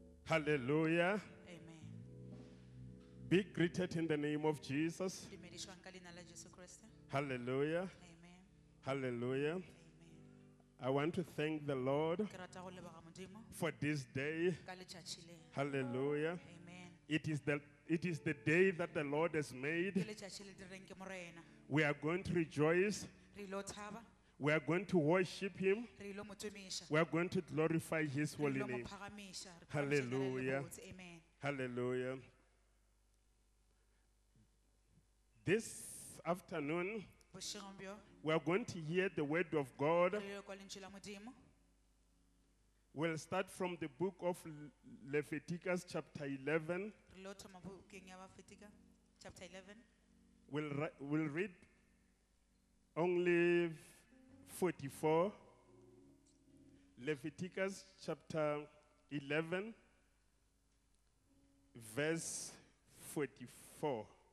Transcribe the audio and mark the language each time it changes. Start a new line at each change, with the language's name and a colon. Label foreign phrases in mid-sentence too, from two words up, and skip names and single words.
English: Hallelujah. Amen. Be greeted in the name of Jesus.
Northern Sotho: Dumedishwa ka leina la Jesu Kriste.
English: Hallelujah. Amen. Hallelujah. Amen. I want to thank the Lord
Northern Sotho: Ke rata go leboga Modimo
English: for this day.
Northern Sotho: ka letšatši le.
English: Hallelujah. Amen. It is the day that the Lord has
Northern Sotho: Ke
English: made.
Northern Sotho: letšatši le direng ke Morena.
English: We are going to rejoice.
Northern Sotho: Re ilo thaba,
English: We are going to worship Him.
Northern Sotho: re ilo mo tumiša,
English: We are going to glorify His
Northern Sotho: re
English: holy
Northern Sotho: ilo mo
English: name.
Northern Sotho: phagamiša, re phagamiša
English: Hallelujah.
Northern Sotho: le lebotse.
English: Amen. Hallelujah. This afternoon,
Northern Sotho: Bošegong bjo,
English: we are going to hear the word of God.
Northern Sotho: re ilo kwa lentšu la Modimo.
English: We'll start from the book of Leviticus, chapter 11.
Northern Sotho: Re ilo thoma bukeng ya Bafetika,
English: chapter 11. We'll read only 44. Leviticus, chapter 11, verse 44.